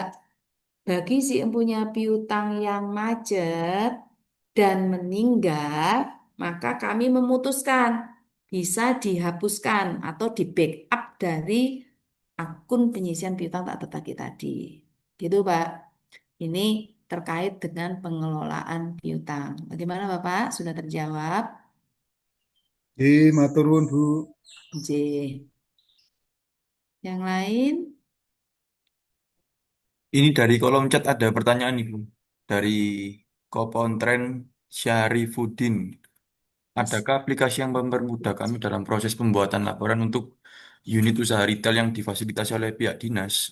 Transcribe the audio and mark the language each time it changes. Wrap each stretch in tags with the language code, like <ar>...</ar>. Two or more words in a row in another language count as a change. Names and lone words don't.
<id>Bagi si empunya piutang yang macet dan meninggal, maka kami memutuskan bisa dihapuskan atau di backup dari akun penyisihan piutang tak tertagih tadi. Gitu, Pak. Ini terkait dengan pengelolaan piutang. Bagaimana, Bapak? Sudah terjawab?</id> <jv>Matur nuwun, Bu.</jv> <id>J. Yang lain? Ini dari kolom chat ada pertanyaan nih, Bu. Dari Kopontren Syarifuddin. Mas. Adakah aplikasi yang mempermudah kami dalam proses pembuatan laporan untuk unit usaha retail yang difasilitasi oleh pihak dinas?</id>